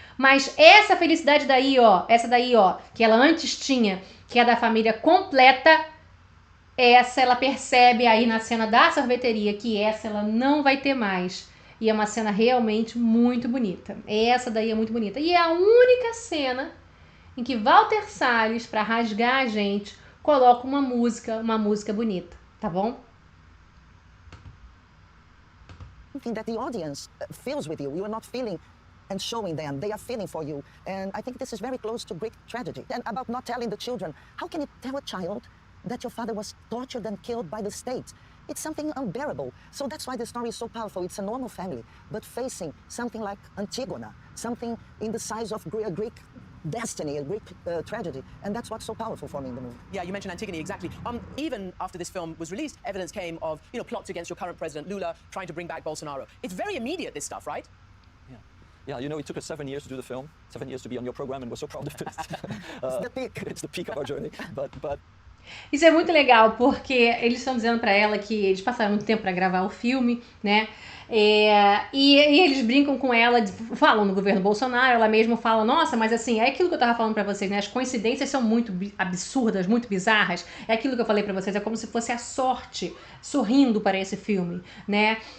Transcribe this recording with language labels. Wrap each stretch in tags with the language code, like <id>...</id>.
<pt>Mas essa felicidade daí, ó, essa daí, ó, que ela antes tinha, que é da família completa, essa ela percebe aí na cena da sorveteria que essa ela não vai ter mais. E é uma cena realmente muito bonita. Essa daí é muito bonita. E é a única cena em que Walter Salles, para rasgar a gente, coloca uma música bonita, tá bom?</pt> <en>Something that the audience feels with you. You are not feeling and showing them. They are feeling for you. And I think this is very close to Greek tragedy. And about not telling the children. How can you tell a child that your father was tortured and killed by the state? It's something unbearable. So that's why the story is so powerful. It's a normal family, but facing something like Antigona, something in the size of a Greek destiny, a Greek tragedy. And that's what's so powerful for me in the movie. Yeah, you mentioned Antigone, exactly. Even after this film was released, evidence came of, plots against your current president, Lula, trying to bring back Bolsonaro. It's very immediate, this stuff, right? Yeah, it took us 7 years to do the film, 7 years to be on your program, and we're so proud of it. It's the peak. It's the peak of our journey, but</en> <pt>Isso é muito legal, porque eles estão dizendo pra ela que eles passaram muito tempo pra gravar o filme, né? E eles brincam com ela, falam no governo Bolsonaro, ela mesma fala, nossa, mas assim, é aquilo que eu tava falando pra vocês, né? As coincidências são muito absurdas, muito bizarras. É aquilo que eu falei pra vocês, é como se fosse a sorte sorrindo para esse filme, né?</pt>